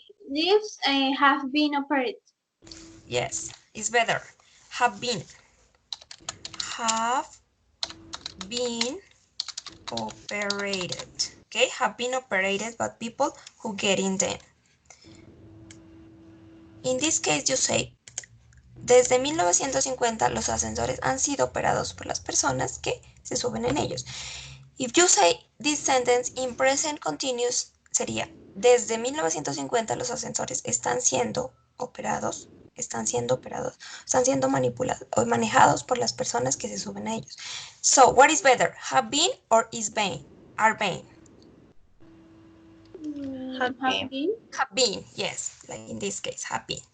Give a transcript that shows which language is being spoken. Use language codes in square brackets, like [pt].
[en] Lives have been operated. Yes, it's better. Have been. Have been operated. Okay, have been operated by people who get in them. In this case, you say, [es] desde 1950 los ascensores han sido operados por las personas que se suben en ellos. [en] If you say this sentence in present continuous, [es] sería, desde 1950 los ascensores están siendo operados, están siendo manipulados o manejados por las personas que se suben a ellos. [en] So, what is better, have been or is been? Are been? Have been. Have been, yes, like in this case, have been.